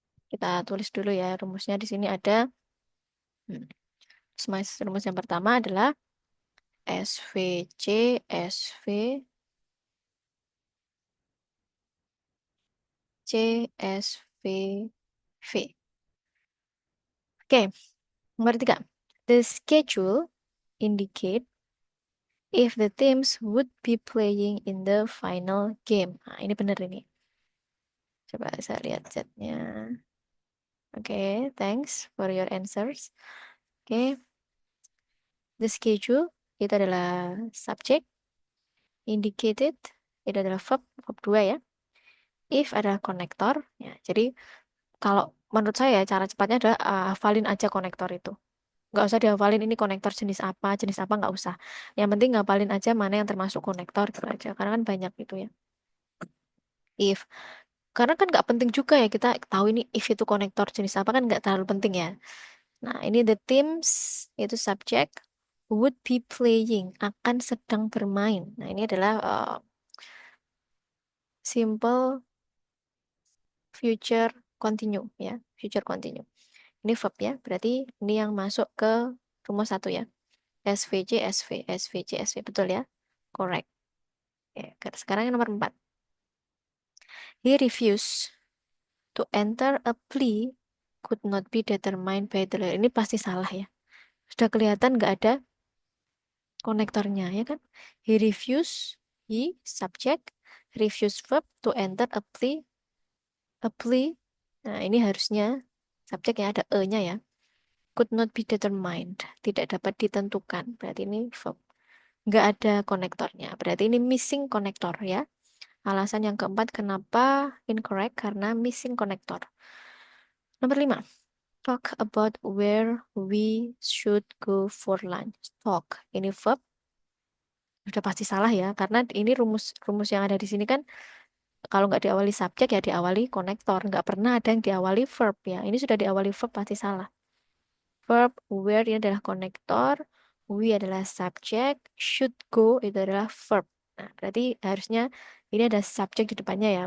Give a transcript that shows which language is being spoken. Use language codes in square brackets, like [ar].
[id] Kita tulis dulu ya rumusnya di sini ada. Hmm. Rumus yang pertama adalah SVC SV CSVV. Oke, nomor tiga. [en] The schedule indicate if the teams would be playing in the final game. [id] Nah, ini benar ini. Coba saya lihat chatnya. Oke, [en] thanks for your answers. [id] Oke, the schedule itu adalah subject, indicated itu adalah verb 2 ya. If adalah konektor, ya. Jadi kalau menurut saya cara cepatnya adalah hafalin aja konektor itu. Nggak usah dihafalin ini konektor jenis apa nggak usah. Yang penting ngapalin aja mana yang termasuk konektor gitu aja. Karena kan banyak gitu ya. If. Karena kan nggak penting juga ya kita tahu ini if itu konektor jenis apa kan nggak terlalu penting ya. Nah ini the teams itu subject [en] would be playing [id] akan sedang bermain. Nah ini adalah simple future continue ya. Future continue. Ini verb ya. Berarti ini yang masuk ke rumus satu ya. SVJ, SV, SVJ, SV. Betul ya? [en] Correct. [id] Oke, sekarang yang nomor 4. [en] He refused to enter a plea could not be determined by the lawyer. [id] Ini pasti salah ya. Sudah kelihatan nggak ada konektornya ya kan? [en] He refused, he subject, refuse verb to enter a plea, a plea. [id] Nah ini harusnya subjeknya ada e-nya ya. [en] Could not be determined. [id] Tidak dapat ditentukan. Berarti ini verb. Nggak ada konektornya. Berarti ini missing konektor ya. Alasan yang keempat kenapa incorrect karena missing konektor. Nomor 5. [en] Talk about where we should go for lunch. [id] Talk. Ini verb. Sudah pasti salah ya. Karena ini rumus yang ada di sini kan kalau nggak diawali subjek ya diawali konektor. Nggak pernah ada yang diawali verb ya. Ini sudah diawali verb pasti salah. Verb where ini adalah konektor. We adalah subjek. Should go itu adalah verb. Nah, berarti harusnya ini ada subjek di depannya ya.